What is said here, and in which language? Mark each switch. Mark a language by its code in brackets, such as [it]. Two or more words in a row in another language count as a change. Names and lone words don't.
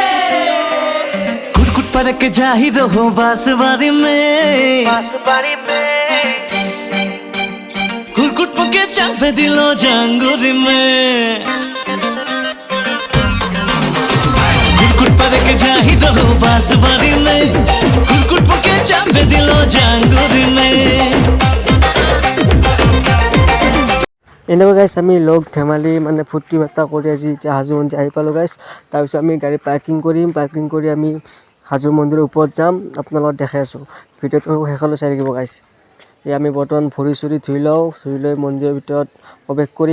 [hi] कुट पर के जाहिर हो बांसुरी में कुट पके चापे दिलो जंगूरी में कुट पर के जाहिर हो बांसुरी में कुट पके चापे दिलो जंगूरी में [as] এনেকুৱা গাইছ আমি লগ ধেমালি মানে ফূৰ্তি বাৰ্তা কৰি আজি এতিয়া হাজো মন্দিৰ আহি পালোঁ গাইছ। তাৰপিছত আমি গাড়ী পাৰ্কিং কৰি আমি হাজো মন্দিৰৰ ওপৰত যাম। আপোনালোকক দেখাই আছোঁ, ভিডিঅ'টো শেষলৈ চাই থাকিব গাইছ। এই আমি বৰ্তমান ভৰি চৰি ধুই লৈ মন্দিৰৰ ভিতৰত প্ৰৱেশ কৰিম।